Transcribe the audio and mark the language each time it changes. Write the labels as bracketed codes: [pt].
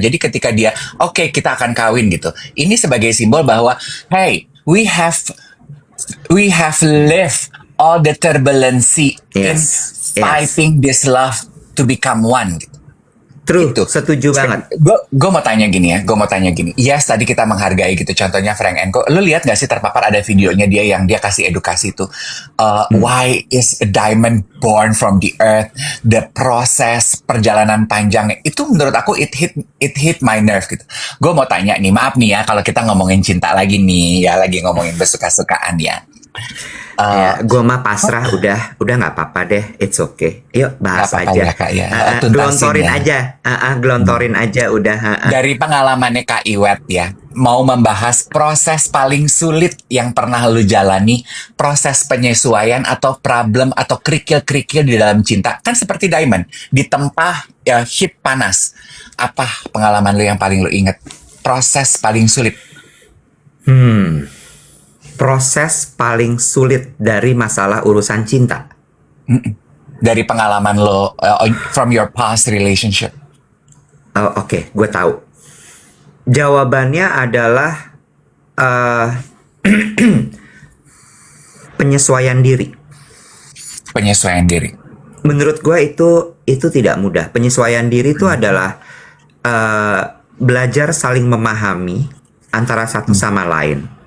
[id] Jadi ketika dia oke, kita akan kawin gitu. Ini sebagai simbol bahwa [en] hey, we have lived all the turbulency in fighting this love to become one [id] gitu. [en] True, [id] gitu. Setuju banget. Gue mau tanya gini. Yes, tadi kita menghargai gitu. Contohnya Frank Co. Lu lihat gak sih terpapar ada videonya dia yang dia kasih edukasi tuh. [en] Why is a diamond born from the earth? [id] The proses perjalanan panjangnya itu menurut aku [en] it hit my nerve [id] gitu. Gue mau tanya nih, maaf nih ya kalau kita ngomongin cinta lagi nih ya, lagi ngomongin bersuka-sukaan ya. Eh, Ya, gua mah pasrah udah nggak apa-apa deh, [en] it's okay. [id] Yuk nggak bahas apa-apa aja. ya Kak ya, tuntasin Gelontorin ya. aja, gelontorin aja udah. Dari pengalamannya Kak Iwet ya, mau membahas proses paling sulit yang pernah lu jalani, proses penyesuaian atau problem atau kerikil-kerikil di dalam cinta. Kan seperti Diamond, ditempa ya, hit panas. Apa pengalaman lu yang paling lu inget? Proses paling sulit. Hmm, proses paling sulit dari masalah urusan cinta. Dari pengalaman lo, [en] from your past relationship. [id] Oke, gue tahu. Jawabannya adalah eh, penyesuaian diri. Penyesuaian diri. Menurut gue itu tidak mudah. Penyesuaian diri itu adalah eh, belajar saling memahami antara satu sama lain.